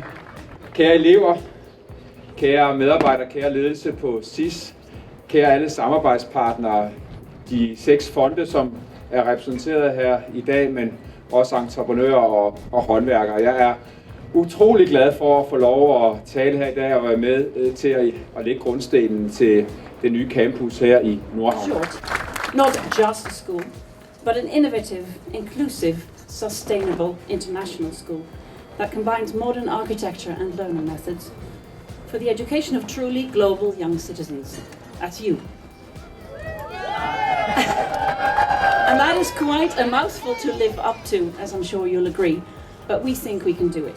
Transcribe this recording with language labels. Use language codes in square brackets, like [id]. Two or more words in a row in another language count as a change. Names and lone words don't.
[da] Kære elever, kære medarbejdere, kære ledelse på SIS, kære alle samarbejdspartnere, de 6 fonde, som er repræsenteret her i dag, men også entreprenører og håndværkere. Jeg er utrolig glad for at få lov at tale her i dag og være med til at lægge grundstenen til det nye campus her i Nordhavn. [en] Not just a school, but an innovative, inclusive, sustainable international school that combines modern architecture and learning methods for the education of truly global young citizens. That's you. And that is quite a mouthful to live up to, as I'm sure you'll agree, but we think we can do it.